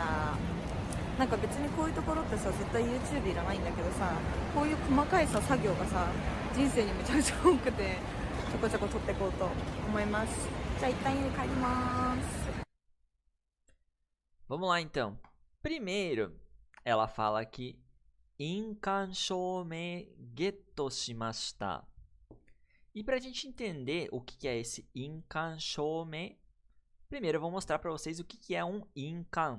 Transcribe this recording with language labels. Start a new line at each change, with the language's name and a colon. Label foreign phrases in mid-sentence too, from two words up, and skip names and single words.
Japanese: なんか別にこういうところってさ、絶対 YouTube いらないんだけどさ、こういう細かいさ作業がさ、人生にめちゃめちゃ多くて、ちょこちょこ撮っていこうと思います。じゃあ一旦家に帰ります。
Portuguese: Vamos lá então. Primeiro, ela fala aqui
Japanese: 印鑑証明ゲットしました.
Portuguese: E para a gente entender o que é esse
Japanese: 印鑑証明,
Portuguese: primeiro eu vou mostrar para vocês o que é um Inkan.